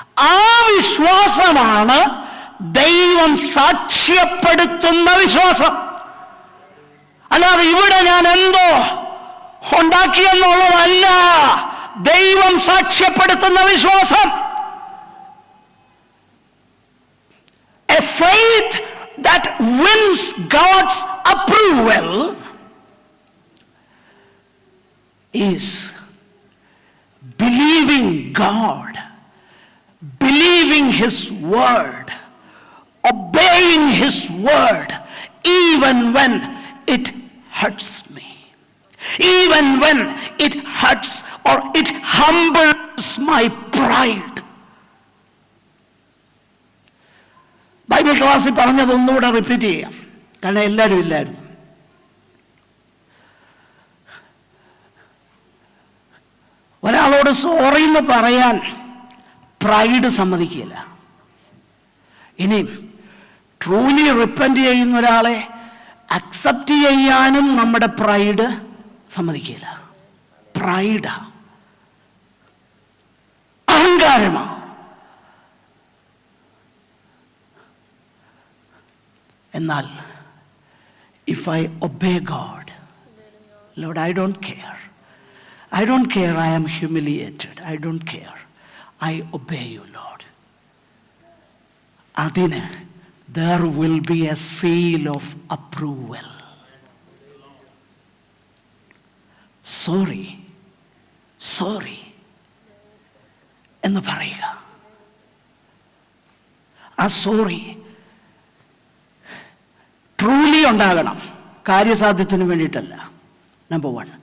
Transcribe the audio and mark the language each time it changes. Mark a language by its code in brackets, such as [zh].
[ml] ആ വിശ്വാസമാണ് ദൈവം സാക്ഷ്യപ്പെടുത്തുന്ന വിശ്വാസം. അല്ലാതെ ഇവിടെ ഞാൻ എന്തോ ഉണ്ടാക്കിയെന്നുള്ളതല്ല ദൈവം സാക്ഷ്യപ്പെടുത്തുന്ന വിശ്വാസം. [en] A faith that wins God's approval is believing God, believing His word, obeying His word, even when it hurts me, even when it hurts or it humbles my pride. [ml] Bible ക്ലാസ്സിൽ പറഞ്ഞതൊന്നുകൂടെ റിപ്പീറ്റ് ചെയ്യാം, കാരണം എല്ലാവരും ഇല്ലായിരുന്നു. ഒരാളോട് sorry എന്ന് പറയാൻ pride സമ്മതിക്കില്ല. ഇനിയും ട്രൂലി റിപ്പന്റ് ചെയ്യുന്ന ഒരാളെ അക്സെപ്റ്റ് ചെയ്യാനും നമ്മുടെ പ്രൈഡ് സമ്മതിക്കില്ല. പ്രൈഡാ, അഹങ്കാരമാ. [en] എന്നാൽ if I obey God, Lord, I don't care. I don't care I am humiliated. I don't care. I obey you, Lord. അതിന് there will be a seal of approval. [ml] Sorry, sorry എന്ന് പറയുക. ആ sorry truly ഉണ്ടാകണം, കാര്യസാധ്യത്തിന് വേണ്ടിയിട്ടല്ല. Number 1.